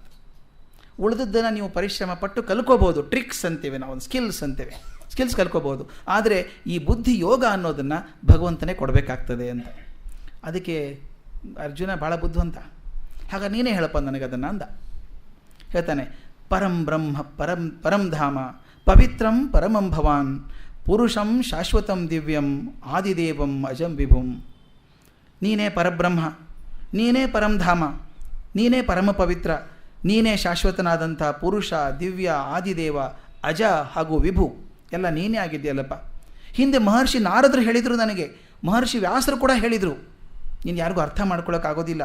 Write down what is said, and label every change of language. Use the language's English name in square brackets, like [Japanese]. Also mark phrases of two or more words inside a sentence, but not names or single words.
[Kannada] ಉಳಿದದ್ದನ್ನು ನೀವು ಪರಿಶ್ರಮ ಪಟ್ಟು ಕಲ್ಕೋಬೋದು. ಟ್ರಿಕ್ಸ್ ಅಂತೇವೆ ನಾವು, ಸ್ಕಿಲ್ಸ್ ಅಂತೇವೆ, ಸ್ಕಿಲ್ಸ್ ಕಲ್ಕೋಬೋದು. ಆದರೆ ಈ ಬುದ್ಧಿಯೋಗ ಅನ್ನೋದನ್ನು ಭಗವಂತನೇ ಕೊಡಬೇಕಾಗ್ತದೆ ಅಂತ. ಅದಕ್ಕೆ ಅರ್ಜುನ ಭಾಳ ಬುದ್ಧಿವಂತ. ಹಾಗಾಗಿ ನೀನೇ ಹೇಳಪ್ಪ ನನಗದನ್ನು ಅಂದ. ಹೇಳ್ತಾನೆ, [Sanskrit] ಪರಂ ಬ್ರಹ್ಮ ಪರಂ ಧಾಮ ಪವಿತ್ರಂ ಪರಮಂ ಭವಾನ್ ಪುರುಷಂ ಶಾಶ್ವತಂ ದಿವ್ಯಂ ಆದಿದೇವಂ ಅಜಂ ವಿಭುಂ. [Kannada] ನೀನೇ ಪರಬ್ರಹ್ಮ, ನೀನೇ ಪರಂಧಾಮ, ನೀನೇ ಪರಮ ಪವಿತ್ರ, ನೀನೇ ಶಾಶ್ವತನಾದಂಥ ಪುರುಷ, ದಿವ್ಯ, ಆದಿದೇವ, ಅಜ ಹಾಗೂ ವಿಭು ಎಲ್ಲ ನೀನೇ ಆಗಿದೆಯಲ್ಲಪ್ಪ. ಹಿಂದೆ ಮಹರ್ಷಿ ನಾರದರು ಹೇಳಿದರು ನನಗೆ, ಮಹರ್ಷಿ ವ್ಯಾಸರು ಕೂಡ ಹೇಳಿದರು, ನೀನು ಯಾರಿಗೂ ಅರ್ಥ ಮಾಡ್ಕೊಳ್ಳೋಕ್ಕಾಗೋದಿಲ್ಲ.